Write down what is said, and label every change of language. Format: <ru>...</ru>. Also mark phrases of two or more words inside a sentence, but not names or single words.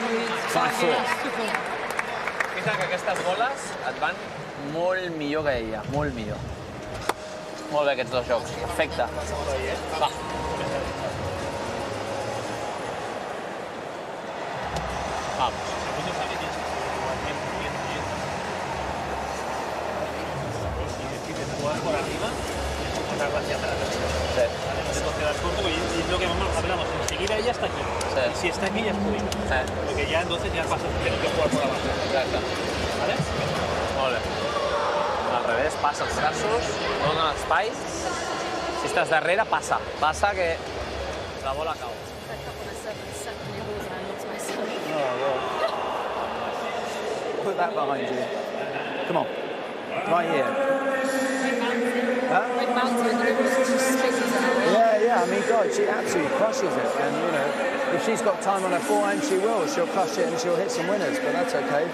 <ca>5-4. Pensa que aquestes boles et van molt millor que ella, molt millor. Molt bé aquests dos jocs, perfecte. Va.</ca> <es>Vamos. Por arriba, otra hacia atrás. Sí. Entonces quedas corto y lo que hablamos, enseguida ella está aquí. Sí. Y si está aquí ya es muy bien. Sí. Porque ya entonces ya pasa, tienes que jugar por abajo.</es> <ca>Exacte.</ca> <es>¿Vale?</es> <ca>Molt bé. Al revés, passa els braços, dona l'espai. Si estàs darrere, passa. Passa que la bola cau.</ca> <en>Put that behind you. Come on. Right here. Huh? Yeah, I mean, God, she absolutely crushes it. And, you know, if she's got time on her forehand, she will. She'll crush it and she'll hit some winners, but that's okay.</en>